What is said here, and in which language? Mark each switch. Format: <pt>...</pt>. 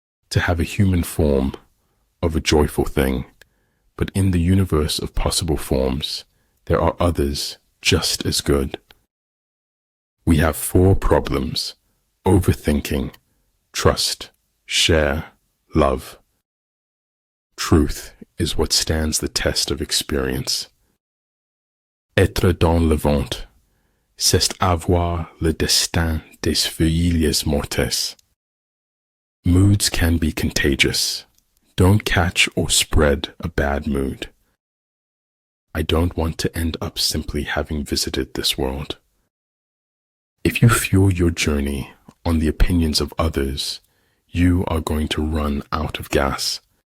<en>To have a human form of a joyful thing, but in the universe of possible forms, there are others just as good. We have 4 problems: overthinking, trust, share, love. Truth is what stands the test of experience.</en> <fr>Être dans le vent, c'est avoir le destin des feuilles mortes.</fr> <en>Moods can be contagious. Don't catch or spread a bad mood. I don't want to end up simply having visited this world. If you fuel your journey on the opinions of others, you are going to run out of gas.</en>